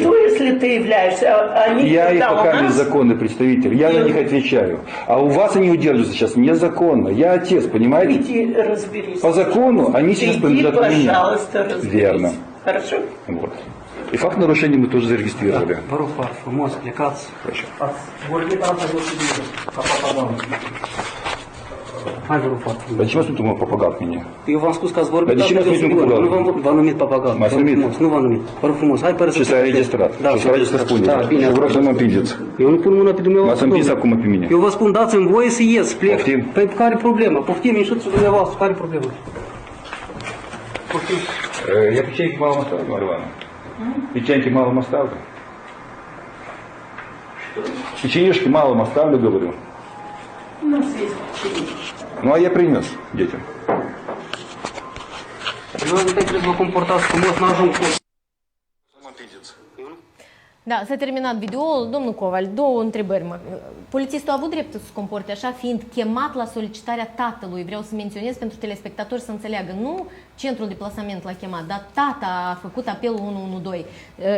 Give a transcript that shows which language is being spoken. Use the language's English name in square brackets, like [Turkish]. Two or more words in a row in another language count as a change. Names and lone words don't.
[Russian] что, если ты являешься? Они Я их когда у пока нас... незаконный представитель, я за них отвечаю. А у вас они удерживаются сейчас незаконно. Я отец, понимаете? Иди разберись. По закону они сейчас Иди, принадлежат мне. пожалуйста, разберись. Верно. Хорошо? Вот. И факт нарушения мы тоже зарегистрировали. [Romanian] Vă rog foarte frumos, plecați. [Russian] Хорошо. [Romanian] Ați vorbit asta de o secundă, ca papagal. Hai, vă rog foarte frumos. [Russian] А зачем вы попугал меня? [Romanian] Eu v-am spus că ați vorbit Dar de ce asta m-ați de o numit secundă. Nu papagal? v-am numit papagal. M-ați Vă rog numit? frumos, nu v-am numit. Vă rog frumos, hai părăsiți. Și s-a registrat. Da, Și s-a registrat spuneți. Da, bine. Și vă rog să mă împingeți. Eu nu pun mâna pe dumneavoastră. M-ați împins domnule. acum pe mine. Eu vă spun, dați-mi voie să ies, plec. Poftim. Păi care e problema? Poftim, ieșiți dumneavoastră, care e problema? Poftim. [Russian] Я печеньки малым оставлю, Марья Ивановна. Печеньки малым оставлю. Печенюшки малым оставлю, говорю. У нас есть печенье. Ну а я принес детям. [Romanian] Nu trebuie să vă comportați frumos, n-ajung cu... Da, s-a terminat videoul. Domnul Coval, două întrebări. Polițistul a avut dreptul să se comporte așa, fiind chemat la solicitarea tatălui. Vreau să menționez pentru telespectatori să înțeleagă. Nu centrul de plasament l-a chemat, dar tata a făcut apelul 112.